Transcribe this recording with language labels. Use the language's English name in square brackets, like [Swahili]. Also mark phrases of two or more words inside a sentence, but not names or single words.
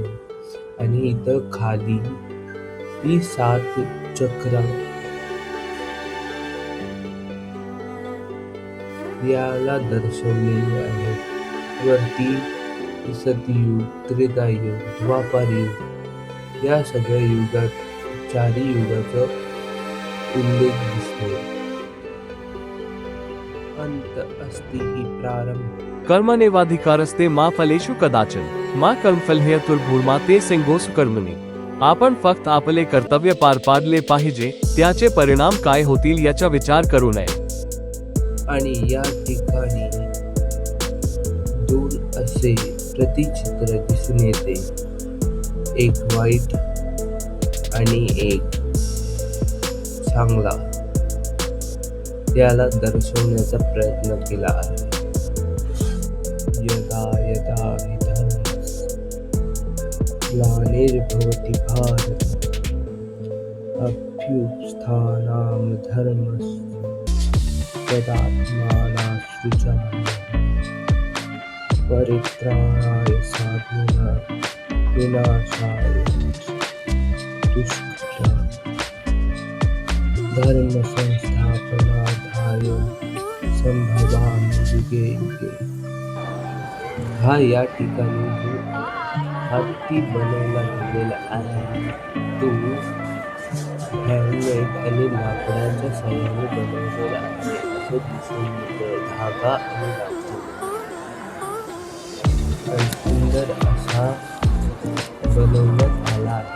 [Marathi] आणि इथं खाली ही 7 चक्र याला दर्शवलेले आहे. वरती सतयुग, त्रेतायुग, द्वापारयुग या सगळ्या युगात 4 युगाचा उल्लेख दिसतो. [Sanskrit] अंत अस्ति हि प्रारंभ. कर्मण्येवाधिकारस्ते मा फलेषु कदाचन मा कर्मफल हेतुर्भूर्मा सिंगोसु कर्मणी. [Marathi] आपण फक्त आपले कर्तव्य पार पाडले पाहिजे. त्याचे परिणाम काय होतील याचा विचार करू नये. आणि या ठिकाणी 2 असे प्रतिचित्र दिसून येते. एक वाईट आणि एक चांगला. त्याला दर्शवण्याचा प्रयत्न केला आहे. [Sanskrit] यदा यदा हि ग्लानिर्भवति भारत अभ्युत्थानं धर्मस्य तदात्मानं सृजाम्यहम् परित्राणाय साधूनां विनाशाय दुष्कृतां धर्म संस्थापनार्थाय संभवामि युगे युगे. [Marathi] हा या ठिकाणी जो हत्ती बनवला गेलेला आहे तो हँडमेड आणि लाकडाच्या साह्याने बनवलेला आहे असं दिसून येतं. धागा आणि लाकूड सुंदर असा बनवण्यात आला आहे.